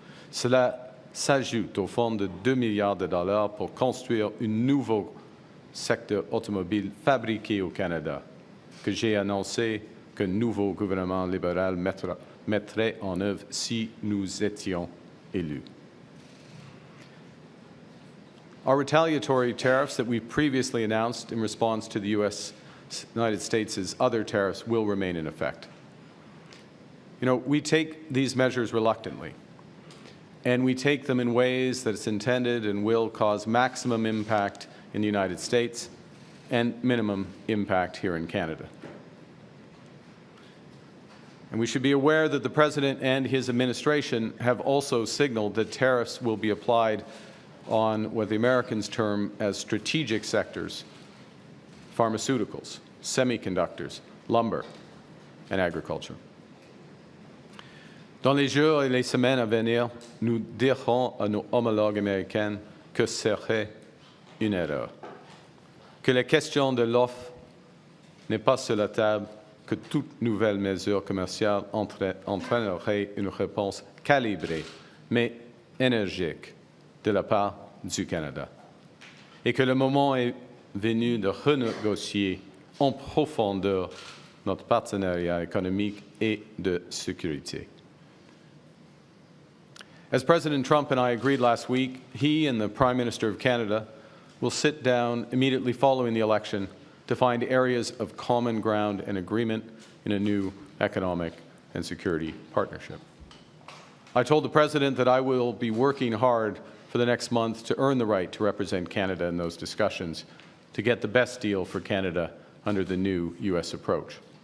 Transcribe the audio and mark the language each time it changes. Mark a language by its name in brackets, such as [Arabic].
[French] Cela s'ajoute au fonds de 2 milliards de dollars pour construire un nouveau secteur automobile fabriqué au Canada, que j'ai annoncé qu'un nouveau gouvernement libéral mettrait en œuvre si nous étions élus. [English] Our retaliatory tariffs that we previously announced in response to the United States' other tariffs will remain in effect. You know, we take these measures reluctantly, and we take them in ways that it's intended and will cause maximum impact in the United States and minimum impact here in Canada. And we should be aware that the President and his administration have also signaled that tariffs will be applied on what the Americans term as strategic sectors: pharmaceuticals, semiconductors, lumber, and agriculture. [French] Dans les jours et les semaines à venir, nous dirons à nos homologues américains que ce serait une erreur, que la question de l'offre n'est pas sur la table, que toute nouvelle mesure commerciale entraînerait une réponse calibrée, mais énergique, de la part du Canada, et que le moment est venu de renégocier en profondeur notre partenariat économique et de sécurité. [English] As President Trump and I agreed last week, he and the Prime Minister of Canada will sit down immediately following the election to find areas of common ground and agreement in a new economic and security partnership. I told the President that I will be working hard for the next month to earn the right to represent Canada in those discussions to get the best deal for Canada under the new U.S. approach.